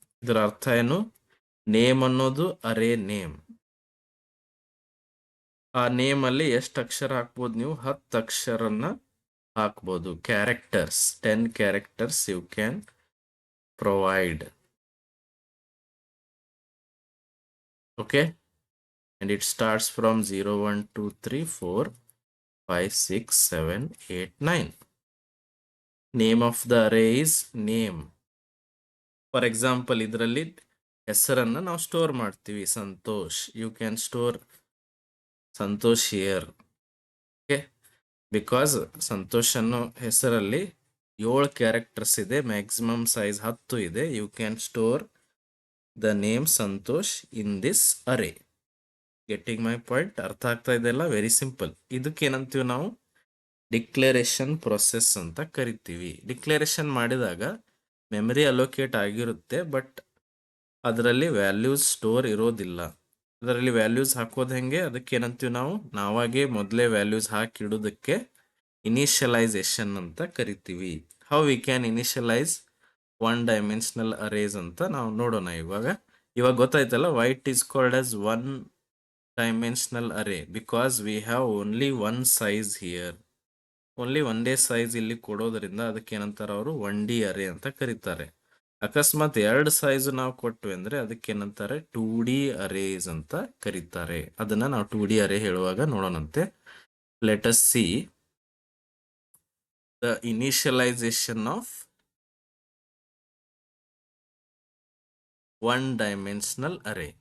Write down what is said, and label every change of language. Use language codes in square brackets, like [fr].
[kn] ಇದರ ಅರ್ಥ ಏನು? ನೇಮ್ ಅನ್ನೋದು ಅರೇ ನೇಮ್. ಆ ನೇಮ್ ಅಲ್ಲಿ ಎಷ್ಟು ಅಕ್ಷರ ಹಾಕ್ಬೋದು ನೀವು? 10 ಅಕ್ಷರನ್ನ ಹಾಕ್ಬೋದು. [en] Characters, 10 characters you can provide. Okay, and it starts from 0, 1, 2, 3, 4, 5, 6, 7, 8, 9. Name of the array is name. [kn] For example, ಇದರಲ್ಲಿ ಹೆಸರನ್ನ ನಾವು ಸ್ಟೋರ್ ಮಾಡ್ತೀವಿ, Santosh. [en] You can store Santosh here. [kn] Okay, because Santosh ಅನ್ನೋ ಹೆಸರಲ್ಲಿ 7 ಕ್ಯಾರೆಕ್ಟರ್ಸ್ ಇದೆ, ಮ್ಯಾಕ್ಸಿಮಮ್ ಸೈಜ್ 10 ಇದೆ. [en] You can store the name Santosh in this array. Getting my point? [kn] ಅರ್ಥ ಆಗ್ತಾ ಇದೆಲ್ಲ? [en] Very simple. [kn] ಇದಕ್ಕೇನಂತೀವಿ ನಾವು? ಡಿಕ್ಲರೇಷನ್ ಪ್ರೊಸೆಸ್ ಅಂತ ಕರಿತೀವಿ. ಡಿಕ್ಲರೇಷನ್ ಮಾಡಿದಾಗ ಮೆಮರಿ ಅಲೋಕೇಟ್ ಆಗಿರುತ್ತೆ, ಬಟ್ ಅದರಲ್ಲಿ ವ್ಯಾಲ್ಯೂಸ್ ಸ್ಟೋರ್ ಇರೋದಿಲ್ಲ. ಅದರಲ್ಲಿ ವ್ಯಾಲ್ಯೂಸ್ ಹಾಕೋದು ಹೆಂಗೆ, ಅದಕ್ಕೆ ಏನಂತೀವಿ ನಾವು ನಾವಾಗೆ ಮೊದಲೇ ವ್ಯಾಲ್ಯೂಸ್ ಹಾಕಿ ಇಡೋದಕ್ಕೆ ಇನಿಷಿಯಲೈಸೇಷನ್ ಅಂತ ಕರಿತೀವಿ. [en] how we can initialize one dimensional arrays [kn] ಅಂತ ನಾವು ನೋಡೋಣ. ಇವಾಗ ಗೊತ್ತಾಯ್ತಲ್ಲ, [en] Why it is called as one dimensional array because we have only one size here. [kn] Only ಒಂದೇ ಸೈಜ್ ಇಲ್ಲಿ ಕೊಡೋದ್ರಿಂದ ಅದಕ್ಕೆ ಏನಂತಾರೆ ಅವರು 1D ಅರೇ ಅಂತ ಕರೀತಾರೆ. ಅಕಸ್ಮಾತ್ 2 ಸೈಜ್ ನಾವು ಕೊಟ್ವಿ ಅಂದ್ರೆ ಅದಕ್ಕೆ ಏನಂತಾರೆ 2D ಅರೇಸ್ ಅಂತ ಕರೀತಾರೆ. ಅದನ್ನ ನಾವು 2D ಅರೇ ಹೇಳುವಾಗ ನೋಡೋಣಂತೆ. [en] Let us see the initialization of one dimensional array.